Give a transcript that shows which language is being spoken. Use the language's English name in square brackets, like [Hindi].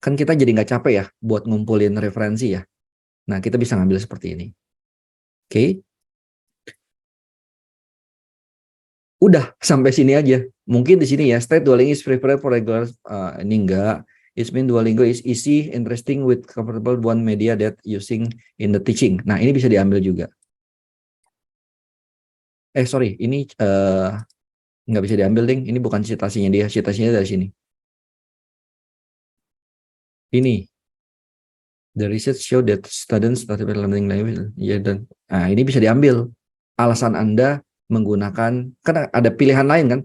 [Indonesian] Kan kita jadi nggak capek ya buat ngumpulin referensi ya. Nah, kita bisa ngambil seperti ini. Oke. Udah, sampai sini aja. Mungkin di sini ya, [English] state Duolingo is preferred for regular. [Indonesian] Ini enggak. [English] It means Duolingo is easy, interesting, with comfortable one media that using in the teaching. [Indonesian] Nah, ini bisa diambil juga. Sorry, ini nggak bisa diambil, ding. Ini bukan citasinya dia. Citasinya dari sini. Ini. [English] The research show that students started learning language. [Indonesian] Ya, dan ini bisa diambil. Alasan Anda menggunakan, kan ada pilihan lain kan?